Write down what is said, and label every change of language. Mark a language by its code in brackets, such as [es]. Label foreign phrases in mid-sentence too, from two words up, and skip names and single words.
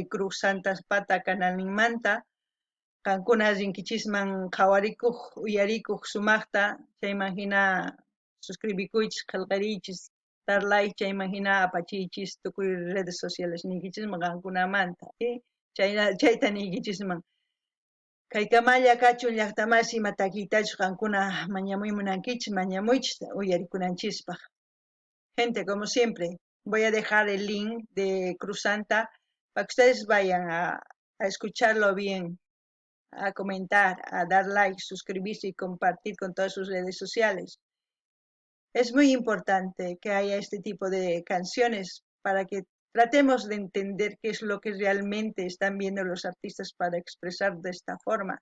[qu] Cruz Santapata canalninmanta qankuna rinkichisman qhawarikuq uyarikuq sumaqta chayman hina suscribikuychis qillqiriychis dar like chayman hina apachiychis tukuy [es] redes sociales [qu] ninkichisman qankunamanta chayta ninkichisman kay kamalla kachun llaqtamasi ima takiytachus qankuna mañamuy munankichis mañamuychis uyarikunanchispaq. [es] Gente, como siempre, voy a dejar el link de Cruz Santa para que ustedes vayan a escucharlo bien, a comentar, a dar like, suscribirse y compartir con todas sus redes sociales. Es muy importante que haya este tipo de canciones para que tratemos de entender qué es lo que realmente están viendo los artistas para expresar de esta forma.